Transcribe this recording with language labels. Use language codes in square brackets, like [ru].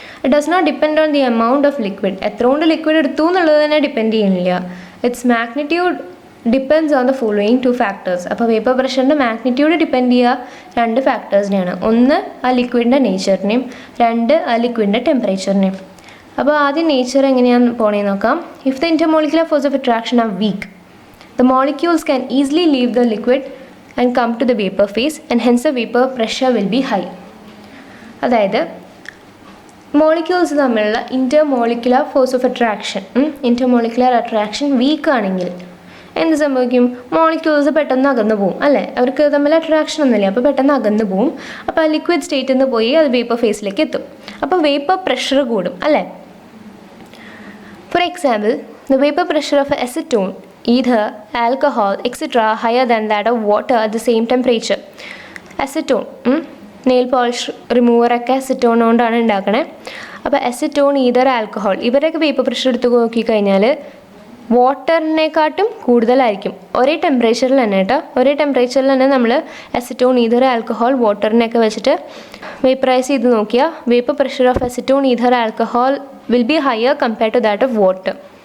[en] It does not depend on the amount of liquid. [ml] എത്ര കൊണ്ട് liquid എടുത്തു എന്നുള്ളത് തന്നെ ഡിപ്പെൻഡ് ചെയ്യുന്നില്ല. [en] Its magnitude depends on the following 2 factors. [ml] അപ്പോൾ വേപ്പർ പ്രഷറിൻ്റെ മാഗ്നിറ്റ്യൂഡ് ഡിപ്പെൻഡ് ചെയ്യുക 2 ഫാക്ടേഴ്സിനെയാണ്. ഒന്ന് ആ ലിക്വിഡിൻ്റെ നേച്ചറിനെയും, 2 ആ ലിക്വിഡിൻ്റെ ടെമ്പറേച്ചറിനെയും. അപ്പോൾ ആദ്യം നേച്ചർ എങ്ങനെയാണ് പോണേന്ന് നോക്കാം. [en] If the intermolecular force of attraction are weak, the molecules can easily leave the liquid and come to the vapor phase and hence the vapor pressure will be high. [ml] അതായത് molecules തമ്മിലുള്ള intermolecular force of attraction, intermolecular attraction week ആണെങ്കിൽ എന്ത് സംഭവിക്കും? Molecules പെട്ടെന്ന് അകന്നു പോവും അല്ലേ? അവർക്ക് തമ്മിൽ അട്രാക്ഷൻ ഒന്നുമില്ല, അപ്പോൾ പെട്ടെന്ന് അകന്നു പോവും. അപ്പോൾ ലിക്വിഡ് സ്റ്റേറ്റിൽ നിന്ന് പോയി അത് വേപ്പർ ഫേസിലേക്ക് എത്തും. അപ്പോൾ വേപ്പർ പ്രഷർ കൂടും അല്ലേ? [en] For example, the vapor pressure of acetone, ether, alcohol, etc. higher than that of water at the same temperature. [ml] Acetone, nail polish റിമൂവറൊക്കെ acetone കൊണ്ടാണ് ഉണ്ടാക്കണേ. അപ്പോൾ അസിറ്റോൺ, ഈതർ, ആൽക്കഹോൾ ഇവരൊക്കെ വേപ്പർ പ്രഷർ എടുത്ത് നോക്കിക്കഴിഞ്ഞാൽ വാട്ടറിനെക്കാട്ടും കൂടുതലായിരിക്കും ഒരേ ടെമ്പറേച്ചറിൽ തന്നെ കേട്ടോ. ഒരേ ടെമ്പറേച്ചറിൽ തന്നെ നമ്മൾ അസിറ്റോൺ, ഈതർ, ആൽക്കഹോൾ, വാട്ടറിനെയൊക്കെ വെച്ചിട്ട് വേപ്പറൈസ് ചെയ്ത് നോക്കിയാൽ [en] Vapour pressure of acetone, ether, alcohol will be higher compared to that of water.